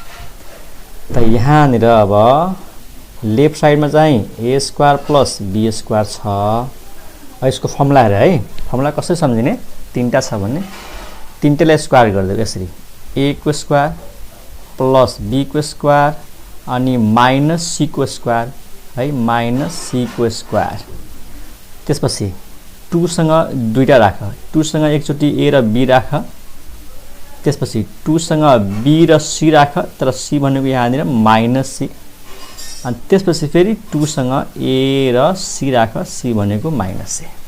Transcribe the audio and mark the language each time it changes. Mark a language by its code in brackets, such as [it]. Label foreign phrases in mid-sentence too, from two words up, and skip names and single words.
[ne] त यहाँनिर अब [en] left sideमा चाहिँ A square plus B square छ। [ne] यसको फर्मुला हेर है, फर्मुला कसरी सम्झिने? तीनटा छ भने तीनटैलाई स्क्वायर गरिदियो यसरी, ए को [en] square plus B [ne] को स्क्वायर अनि [en] minus C [ne] को स्क्वायर है, [en] minus C [ne] को स्क्वायर। त्यसपछि 2 सँग दुईटा राख, 2 सँग एकचोटि ए र बी राख, त्यसपछि 2 सँग बी र सी राख, तर सी भनेको यहाँनिर [en] minus C, [ne] अनि त्यसपछि फेरि 2 सँग ए र सी राख, सी भनेको [en] minus C.